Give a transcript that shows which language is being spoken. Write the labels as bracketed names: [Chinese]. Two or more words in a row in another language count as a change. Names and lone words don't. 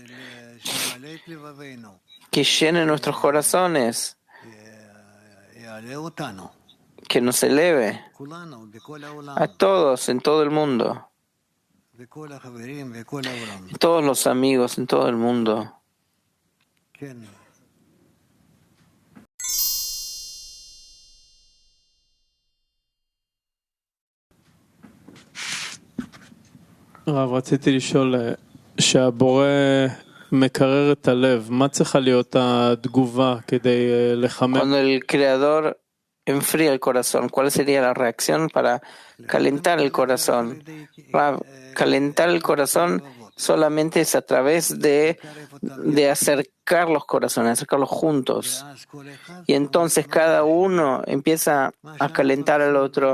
[Spanish] que llene nuestros corazones, que nos eleve a todos en todo el mundo, todos los amigos en todo el mundo. [Hebrew] רציתי לשאול, שהבורא מקרר את הלב, מה צריכה להיות התגובה כדי לחמם? [Spanish] Cuando el Creador enfría el corazón, ¿cuál sería la reacción para calentar el corazón? Calentar el corazón solamente es a través de acercar los corazones, acercarlos juntos. Y entonces cada uno empieza a calentar al otro.